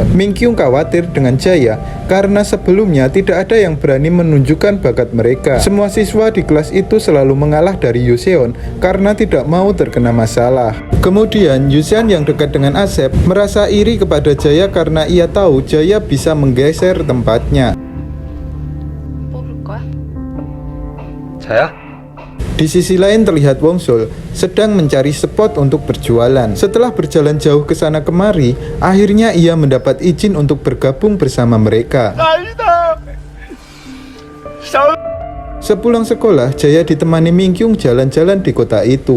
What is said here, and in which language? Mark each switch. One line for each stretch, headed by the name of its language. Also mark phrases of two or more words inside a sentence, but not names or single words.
Indonesian: Minkyung khawatir dengan Jaya karena sebelumnya tidak ada yang berani menunjukkan bakat mereka. Semua siswa di kelas itu selalu mengalah dari Yuseon karena tidak mau terkena masalah. Kemudian Yuseon yang dekat dengan Asep merasa iri kepada Jaya karena ia tahu Jaya bisa menggeser tempatnya.
Korean: 뽑을 거야? 자야?
Indonesian: Di sisi lain terlihat Wong Sul sedang mencari spot untuk berjualan. Setelah berjalan jauh ke sana kemari, akhirnya ia mendapat izin untuk bergabung bersama mereka. Sepulang sekolah, Jaya ditemani Mingkyung jalan-jalan di kota itu.